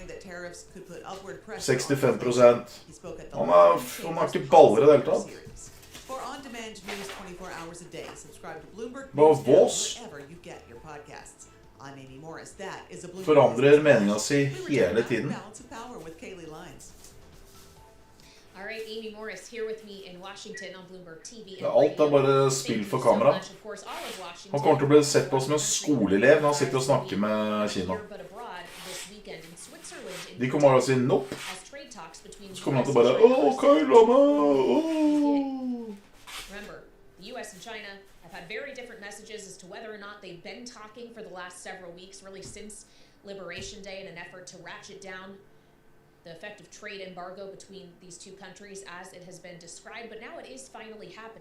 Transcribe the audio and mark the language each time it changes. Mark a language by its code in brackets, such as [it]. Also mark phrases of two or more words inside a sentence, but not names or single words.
[no] 65%. Han er ikke baller i det hele tatt. Bare vås. Forandrer meningen si hele tiden. [en] All right, Amy Morris here with me in Washington on Bloomberg TV. [no] Alt bare spill for kamera. Han kommer til å bli sett på som en skoleelev når han sitter og snakker med Kina. De kommer bare til å si nope. Så kommer han til å bare okay, [en] Remember, the US and China have had very different messages as to whether or not they've been talking for the last several weeks, really since Liberation Day, in an effort to ratchet down the effective trade embargo between these two countries as it has been described, but now it is finally happening.